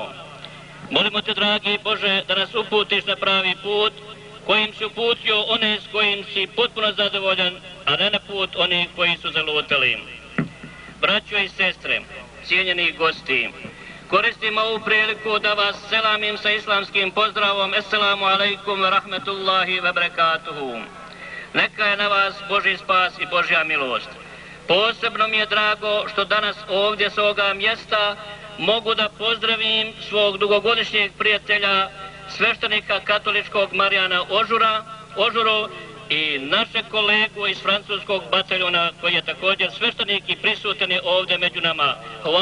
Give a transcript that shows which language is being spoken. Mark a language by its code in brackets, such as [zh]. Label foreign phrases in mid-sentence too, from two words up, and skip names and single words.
[bs] Molimo te, dragi Bože, da nas uputiš na pravi put, kojim si uputio one s kojim si potpuno zadovoljan, a ne na put onih koji su zalutali. Braćo i sestre, cijenjeni gosti, koristim ovu priliku da vas selamim sa islamskim pozdravom. [ar] السلام عليكم ورحمة الله وبركاته. [bs] Neka je na vas Božji spas i Božja milost. Posebno mi je drago što danas ovdje s ovoga mjesta mogu da pozdravim svog dugogodišnjeg prijatelja, sveštenika katoličkog Marijana Ožuru i našeg kolegu iz francuskog bataljona koji je također sveštenik i prisutan je ovdje među nama.